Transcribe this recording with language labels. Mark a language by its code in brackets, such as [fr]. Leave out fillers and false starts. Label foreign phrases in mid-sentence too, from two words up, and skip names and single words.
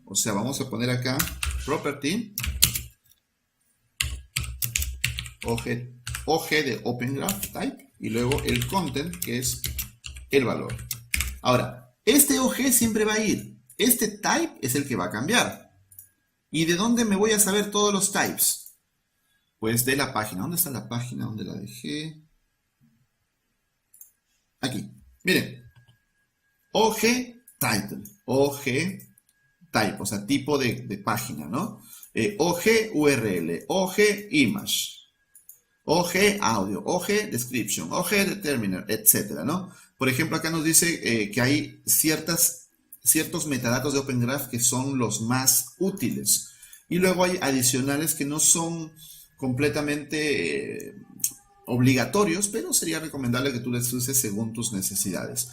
[es] O sea, vamos a poner acá property, OG de Open Graph Type, y luego el content, que es el valor. Ahora, este OG siempre va a ir. Este type es el que va a cambiar. ¿Y de dónde me voy a saber todos los types? Pues de la página. ¿Dónde está la página? ¿Dónde la dejé? Aquí. Miren. OG title. OG type. O sea, tipo de página, ¿no? OG URL. OG image. OG audio. OG description. OG determiner, etcétera, ¿no? Por ejemplo, acá nos dice que hay ciertos metadatos de Open Graph que son los más útiles. Y luego hay adicionales que no son completamente obligatorios, pero sería recomendable que tú les uses según tus necesidades.